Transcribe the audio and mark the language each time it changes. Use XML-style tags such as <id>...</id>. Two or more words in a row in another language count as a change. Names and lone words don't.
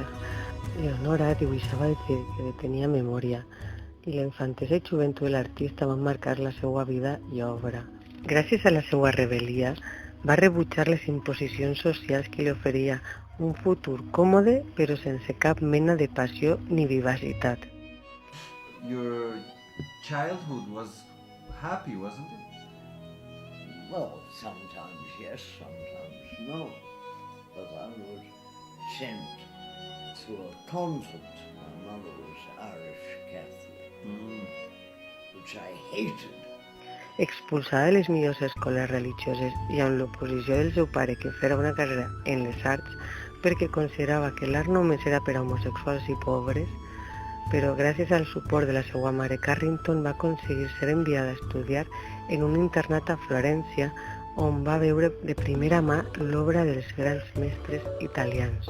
<ca>Leonora dibuixava des que tenia memòria, i la infantesa i joventut de l'artista van marcar la seva vida i obra. Gràcies a la seva rebel·lia, va rebutjar les imposicions socials que li oferia un futur còmode però sense cap mena de passió ni vivacitat.</ca> <en>Your childhood was happy, wasn't it? Well, sometimes yes, sometimes no. But I was sent to a convent. My mother was Irish Catholic, which I hated.</en> <ca>Expulsada de les millors escoles religioses i amb l'oposició del seu pare que fera una carrera en les arts perquè considerava que l'art només era per a homosexuals i pobres, però gràcies al suport de la seva mare, Carrington va aconseguir ser enviada a estudiar en un internat a Florència, on va veure de primera mà l'obra dels grans mestres italians.</ca>